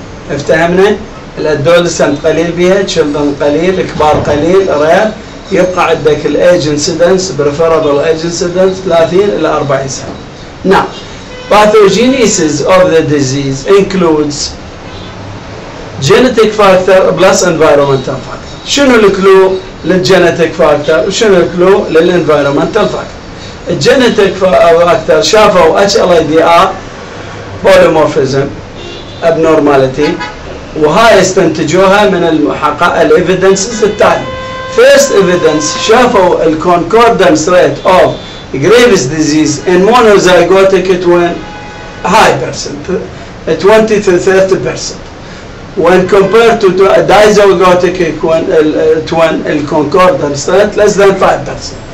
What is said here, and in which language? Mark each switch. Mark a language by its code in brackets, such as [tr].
[ar] افتهمنا؟ الادولسنت قليل بها، children قليل، كبار قليل، rare. يبقى عندك الايج انسيدنس [en] preferable age incidence [ar] 30 إلى 40 سنة. [en] Now, pathogenesis of the disease includes genetic factor plus environmental factor. [ar] شنو الكلو للجينيتك فاكتور وشنو الكلو للانفيرومنتال فاكتور؟ الجينيتك فاكتور شافوا [en] HLA-DR polymorphism abnormality، [ar] وهاي استنتجوها من الإيفيدنسز التالي. [en] First evidence [ar] شافوا الكونكوردنس [en] rate of Graves' disease in monozygotic twin high percent, 20 to 30%. When compared to a dizygotic twin, [ar] الكونكوردنس [en] rate less than 5%.